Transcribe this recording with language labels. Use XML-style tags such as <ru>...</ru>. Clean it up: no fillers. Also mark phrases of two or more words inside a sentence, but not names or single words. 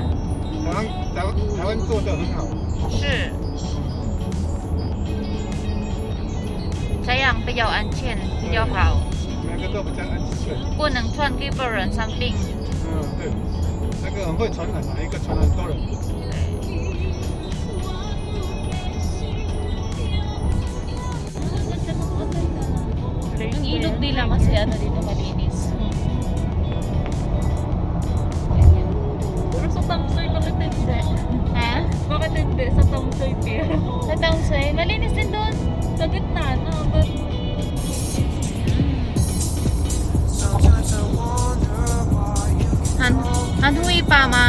<zh>台湾做得很好。是。这样比较安全，比较好。每个都比较安全。不能传给别人生病。对。那个很会传染的，一个传染多人。</zh> <tl>Yung ilog nila kasi ano dito malinis. Pero sa Tamsoy, bakit hindi? Ha? Bakit hindi? Sa Tamsoy Pier. Sa Taungsay, malinis din doon. Sa gitna, no? But, Han hui pa ma.</tl>